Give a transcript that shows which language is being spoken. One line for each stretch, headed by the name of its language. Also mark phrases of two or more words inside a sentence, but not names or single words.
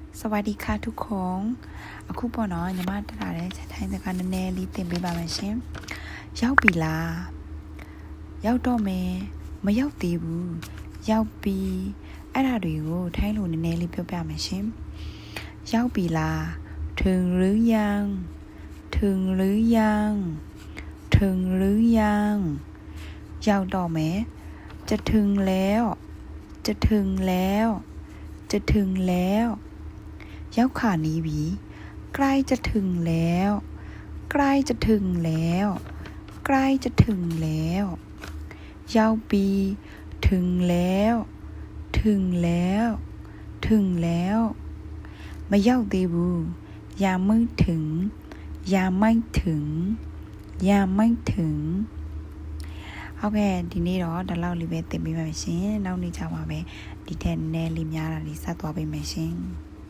Thai: สวัสดีค่ะทุกคน
Burmese: အခုပေါ့နော်ညီမတက်လာတဲ့ထိုင်းစကားနည်းနည်းလေးသင်ပေးပါမယ်ရှင်ရောက်ပြီလားရောက်တော့မယ်မရောက်သေးဘူး ရောက်ပြီအဲ့ဒါတွေကိုထိုင်းလိုနည်းနည်းလေးပြောပြမယ်ရှင်ရောက်ပြီလား
Thai: ถึงหรือยังถึงหรือ ยังถึงหรือยัง
Burmese: ရောက်တော့မယ်
Thai: จะถึงแล้วจะถึงแล้วจะถึง แล้ว
Burmese: ရောက်ခါနီးပြီ
Thai: ใกล้จะถึงแล้วใกล้ จะถึงแล้วใกล้จะถึงแล้ว
Burmese: ရောက်ပြီ
Thai: ถึงแล้วถึงแล้วถึงแล้วไม่
Burmese: ရောက်သေးဘူး
Thai: ยังไม่ถึงยังไม่ถึง
Burmese: ยังไม่ถึงဟုတ်ကဲ့ဒီနေ့တော့ဒီလောက်လေးပဲသင်ပေးပါမယ်ရှင်နောက်နေ့ကျမှပဲဒီထက်နည်းလေးများတာလေးဆက်သွားပေးမယ်ရှင်